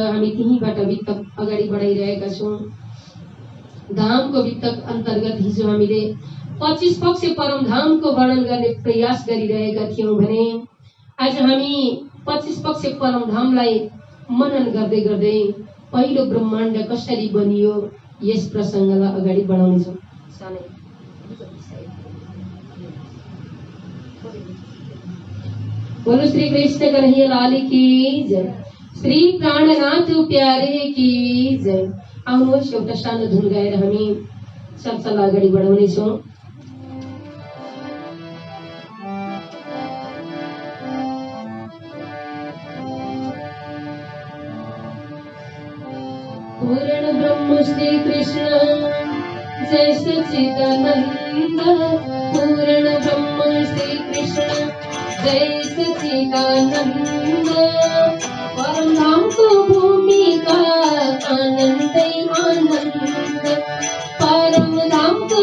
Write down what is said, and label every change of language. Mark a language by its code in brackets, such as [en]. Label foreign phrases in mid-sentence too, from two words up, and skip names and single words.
[ne] हामी त्यहीबाट वितक अगाडि बढाइरहेका छौँ। धामको वितक अन्तर्गत हिजो हामीले 25 पक्ष परमधामको वर्णन गर्ने प्रयास गरिरहेका थियौँ भने आज हामी 25 पक्ष परमधामलाई मनन गर्दै गर्दै पहिलो ब्रह्माण्ड कसरी बनियो यस प्रसङ्गलाई अगाडि बढाउनेछौँ। [hi] बोलो श्री कृष्ण कन्हैया लाल की जय, श्री प्राणनाथ प्यारे की जय। [ne] आउनुहोस् एउटा सानो धुन गाएर हामी चर्चालाई अगाडि बढाउनेछौँ। [hi] पूर्ण ब्रह्म श्री कृष्ण जय सच्चिदानंद, पूर्ण ब्रह्म श्री कृष्ण जय सच्चिदानंद, परम धाम को भूमि का आनंद आनंद, परम धाम को